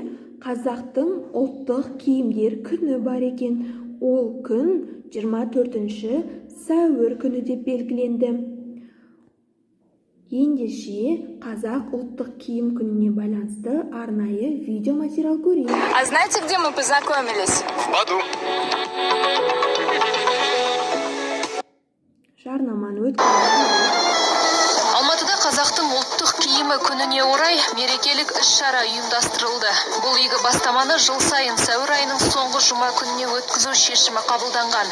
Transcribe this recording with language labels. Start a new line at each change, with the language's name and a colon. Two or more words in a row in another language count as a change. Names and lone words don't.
Kazakh: Қазақтың ұлттық киімдер күні бар екен. Ол күн 24 сәуір күні деп белгіленді. Ендеше қазақ ұлттық киім күніне байланысты арнайы видеоматериал көрейік.
Russian: А знаете, где мы познакомились? В Баду.
Kazakh: Жарнаманы өткізіп. Алматыда қазақтың ұлттық киімі күніне орай мерекелік іс-шара ұйымдастырылды. Бұл игі бастаманы жыл сайын сәуір айының соңғы жұма күніне өткізу шешімі қабылданған.